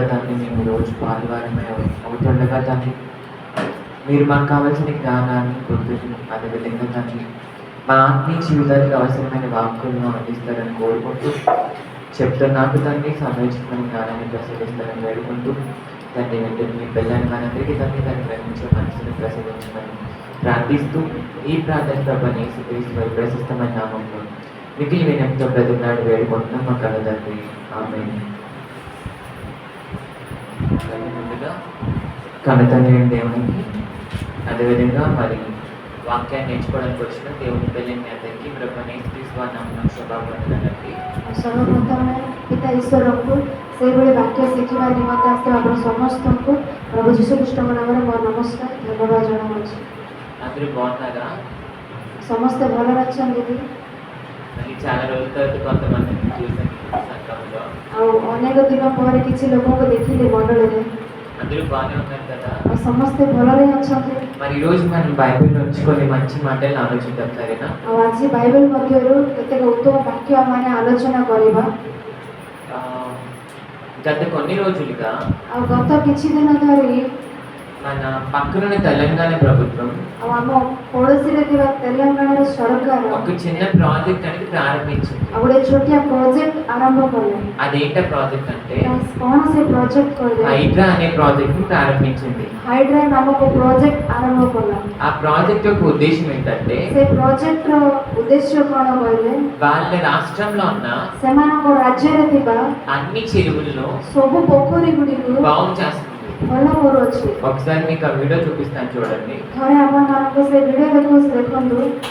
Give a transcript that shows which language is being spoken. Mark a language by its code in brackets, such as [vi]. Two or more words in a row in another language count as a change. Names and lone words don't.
[te] తండ్రి మేము రోజు పాల్వారమే అవుతుండగా తండ్రి మీరు మాకు కావాల్సిన జ్ఞానాన్ని గుర్తుని అదేవిధంగా తండ్రి మా ఆత్మీయ జీవితానికి అవసరమైన వాక్కులను అందిస్తారని కోరుకుంటూ చెప్తున్నాకు తండ్రి సమయోచితమైన జ్ఞానాన్ని ప్రసాదిస్తారని వేడుకుంటూ తండ్రి వెంటనే మీ పిల్లని మనందరికీ తండ్రి దాన్ని గ్రహించే మనసుని ప్రసాదించమని ప్రార్థిస్తూ ఈ ప్రార్థన ప్రభాని యేసుక్రీస్తు ప్రశస్తమైన నామంలో మిగిలి వినయంతో ప్రతినాడు వేడుకుంటున్నాం మా కళ తండ్రి. ఆమేన్. ముందుగా కన్నతండ్రి దేవునికి అదేవిధంగా మరి వాక్యాన్ని నేర్చుకోవడానికి వచ్చిన దేవుని పిల్లని అందరికీ ప్రభాని యేసుక్రీస్తు నామమున శుభాకాంక్షలు. [or] ସର୍ବପ୍ରଥମେ ପିତା ଈଶ୍ୱରଙ୍କୁ ସେଇଭଳି ବାକ୍ୟ ଶିଖିବା ନିମନ୍ତେ ଆସିଥିବା ଆପଣ ସମସ୍ତଙ୍କୁ ପ୍ରଭୁ ଯୀଶୁ ଖ୍ରୀଷ୍ଟଙ୍କ ନାମରେ ମୋର ନମସ୍କାର ଧନ୍ୟବାଦ ଜଣାଉଛି। [te] అందరూ బాగున్నారా? [or] ସମସ୍ତେ ଭଲରେ ଅଛନ୍ତି କି? [te] మరి చాలా రోజుల తర్వాత కొంతమందిని చూసాను సంఘంలో. [or] ଆଉ ଅନେକ ଦିନ ପରେ କିଛି ଲୋକଙ୍କୁ ଦେଖିଲି ମଣ୍ଡଳୀରେ। [te] అందరూ బాగానే ఉన్నారు కదా? [or] ଆଉ ସମସ୍ତେ ଭଲରେ ଅଛନ୍ତି। [te] మరి ఈ రోజు మనం బైబిల్ ఉంచుకొని మంచి మాటలు ఆలోచిద్దాం, సరేనా? [or] ଆଉ ଆଜି ବାଇବେଲ ମଧ୍ୟରୁ କେତେକ ଉତ୍ତମ ବାକ୍ୟ ଆମେ ଆଲୋଚନା କରିବା। [te] గత కొన్ని రోజులుగా [or] ଆଉ గత କିଛି ଦିନ ଧରି [te] మన పక్కనున్న తెలంగాణ ప్రభుత్వం [or] ଆଉ ଆମ ପଡ଼ୋଶୀରେ ଥିବା ତେଲେଙ୍ଗାନାର ସରକାର [te] ఒక చిన్న ప్రాజెక్ట్ అనేది ప్రారంభించింది. [or] ଆଉ ଗୋଟେ ଛୋଟିଆ ପ୍ରୋଜେକ୍ଟ ଆରମ୍ଭ କଲେ। [te] అదేంట ప్రాజెక్ట్ అంటే [or] କ'ଣ ସେ ପ୍ରୋଜେକ୍ଟ କହିଲେ? [te] హైడ్రా అనే ప్రాజెక్ట్ ని ప్రారంభించింది. [or] ହାଇଡ୍ରା ନାମକ ପ୍ରୋଜେକ୍ଟ ଆରମ୍ଭ କଲା। [te] ఆ ప్రాజెక్ట్ యొక్క ఉద్దేశం ఏంటంటే [or] ସେ ପ୍ରୋଜେକ୍ଟର ଉଦ୍ଦେଶ୍ୟ କ'ଣ କହିଲେ? [te] వాళ్ళ రాష్ట్రంలో ఉన్న [or] ସେମାନଙ୍କ ରାଜ୍ୟରେ ଥିବା [te] అన్ని చెరువుల్లో [or] ସବୁ ପୋଖରୀ ଗୁଡ଼ିକୁ [te] బాగు చేస్తుంది. [or] ଭଲ କରୁଅଛି। [te] ఒకసారి మీకు ఆ వీడియో చూపిస్తాను చూడండి. [or] ଥରେ ଆପଣମାନଙ୍କୁ ସେ ଭିଡ଼ିଓ ଦେଖନ୍ତୁ।